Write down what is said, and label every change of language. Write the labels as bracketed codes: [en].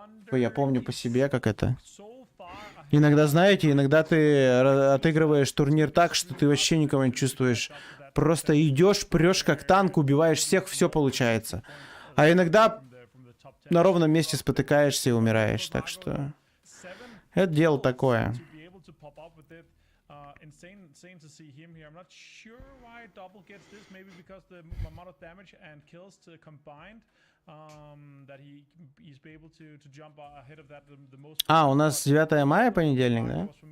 [ru] Я помню по себе, как это. Иногда, знаете, иногда ты отыгрываешь турнир так, что ты вообще никого не чувствуешь. Просто идешь, прешь как танк, убиваешь всех, все получается. А иногда на ровном месте спотыкаешься и умираешь. Так что это дело такое. [en] Insane to see him here. I'm not sure why Double gets this. Maybe because the amount of damage and kills combined, that he's able to jump ahead of that the most. [ru] А, у нас 9 мая понедельник, да?